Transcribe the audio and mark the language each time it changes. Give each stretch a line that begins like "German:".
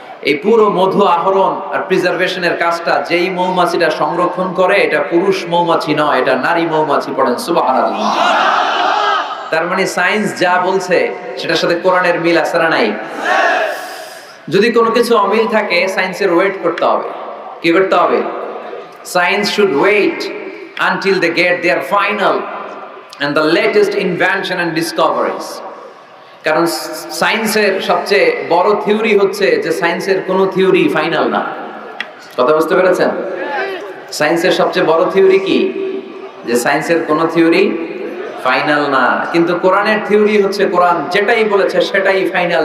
Bangla: এই পুরো মধু আহরণ আর প্রিজার্ভেশনের কাজটা যেই মৌমাছিটা সংরক্ষণ করে, এটা পুরুষ মৌমাছি নয়, এটা নারী মৌমাছি। পড়েন সুবহানাল্লাহ। তার মানে সায়েন্স যা বলছে সেটার সাথে কোরআনের মিল আছে না নাই? যদি কোনো কিছু অমিল থাকে সায়েন্সের ওয়েট করতে হবে। কি করতে হবে?
English: Science should wait until they get their final and the latest invention and discoveries.
Bangla: কারণ সায়েন্সের সবচেয়ে বড় থিওরি হচ্ছে যে সায়েন্সের কোনো থিওরি ফাইনাল না। কথা বুঝতে পেরেছেন? সায়েন্সের সবচেয়ে বড় থিওরি কি? যে সায়েন্সের কোনো থিওরি ফাইনাল না। কিন্তু কোরআনের থিওরি হচ্ছে কোরআন যেটাই বলেছে সেটাই ফাইনাল।